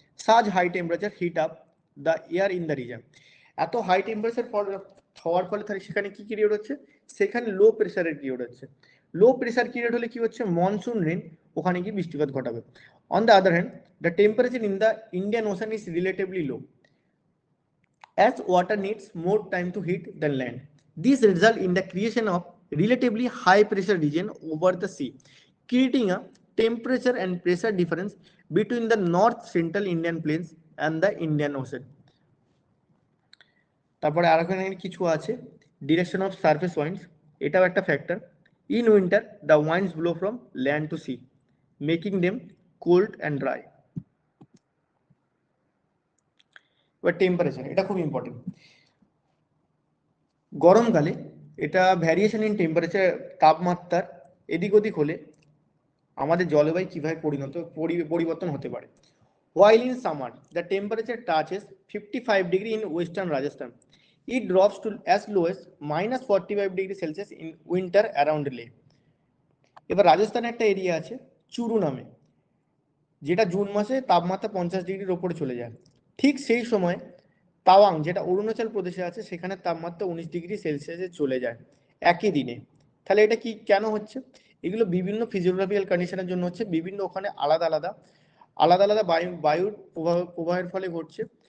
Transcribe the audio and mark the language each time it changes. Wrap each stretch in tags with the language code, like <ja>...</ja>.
<en>Such high temperature heat up the air in the region.</en> <bn>এত high temperature হওয়ার ফলে তাহলে সেখানে কি ক্রিয়েট হচ্ছে, সেখানে লো প্রেশারের ক্রিয়েট হচ্ছে। লো প্রেশার ক্রিয়েট হলে কি হচ্ছে, মনসুন রেন ওখানে গিয়ে বৃষ্টিপাত ঘটাবে।</bn> <en>On the other hand the temperature in the Indian Ocean is relatively low. as water needs more time to heat than land. This results in the creation of relatively high pressure region over the sea, creating a temperature and pressure difference between the north central Indian plains and the Indian Ocean.</en> <bn>তারপরে আর এখানে কিছু আছে, direction of surface ওয়াইন্ডস, এটাও একটা factor.</bn> <en>In winter the winds blow from land to sea, making them cold and dry.</en> <bn>এবার temperature, এটা খুব important. গরমকালে এটা ভ্যারিয়েশন ইন টেম্পারেচার, তাপমাত্রার এদিক ওদিক হলে আমাদের জলবায়ু কিভাবে পরিবর্তন হতে পারে।</bn> <en>While in summer the temperature touches 55 degree in western Rajasthan, it drops to as low as -45 degree Celsius in winter around Leh.</en> <bn>এবার রাজস্থানে একটা এরিয়া আছে চুরু নামে, যেটা জুন মাসে তাপমাত্রা 50 ডিগ্রির ওপরে চলে যায়। ঠিক সেই সময় তাওয়াং, যেটা অরুণাচল প্রদেশে আছে, সেখানে তাপমাত্রা 19 ডিগ্রি সেলসিয়াসে চলে যায় একই দিনে। তাহলে এটা কি কেন হচ্ছে? এগুলো বিভিন্ন ফিজিওগ্রাফিক্যাল কন্ডিশনের জন্য হচ্ছে, বিভিন্ন ওখানে আলাদা আলাদা বায়ুর প্রবাহের ফলে ঘটছে।</bn>